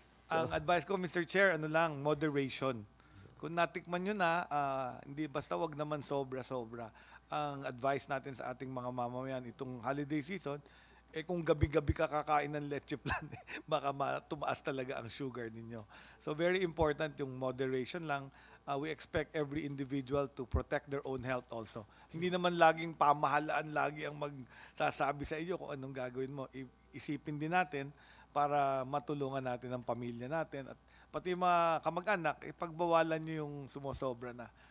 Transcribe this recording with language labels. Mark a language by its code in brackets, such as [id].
[tl] Ang advice ko, Mr. Chair, moderation. Kung natikman nyo na, hindi basta wag naman sobra-sobra. Ang advice natin sa ating mga mamamayan itong holiday season, kung gabi-gabi ka kakain ng leche plan, baka tumaas talaga ang sugar ninyo. [en] So very important yung moderation lang. We expect every individual to protect their own health also. [tl] Hindi naman laging pamahalaan lagi ang magsasabi sa iyo kung anong gagawin mo. Isipin din natin para matulungan natin ang pamilya natin at pati mga kamag-anak, pagbawalan nyo yung sumosobra na.